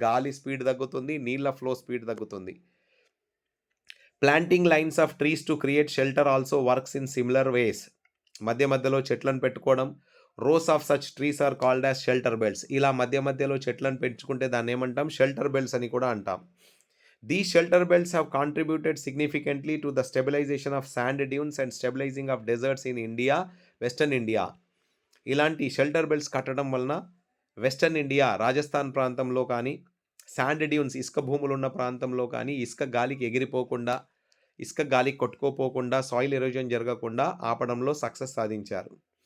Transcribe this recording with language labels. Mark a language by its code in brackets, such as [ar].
[te] గాలి స్పీడ్ తగ్గుతుంది. నీళ్ల ఫ్లో స్పీడ్ తగ్గుతుంది. [en] Planting lines of trees to create shelter also works in similar ways. [te] మధ్యలో చెట్లను పెట్టుకోవడం. [en] Rows of such trees are called as shelter belts. [te] ఇలా మధ్యలో చెట్లను పెంచుకుంటే దాన్ని ఏమంటాం? షెల్టర్ బెల్ట్స్ అని కూడా అంటాం. [en] These shelter belts have contributed significantly to the stabilization of sand dunes and stabilizing of deserts in India, Western India. [te] ఇలాంటి షెల్టర్ బెల్ట్స్ కట్టడం వలన వెస్టర్న్ ఇండియా, రాజస్థాన్ ప్రాంతంలో కానీ, శాండ్ డ్యూన్స్ ఇసుక భూములు ఉన్న ప్రాంతంలో కానీ ఇసుక గాలికి ఎగిరిపోకుండా, ఇసుక గాలికి కొట్టుకోపోకుండా, సాయిల్ ఎరోజన్ జరగకుండా ఆపడంలో సక్సెస్ సాధించారు.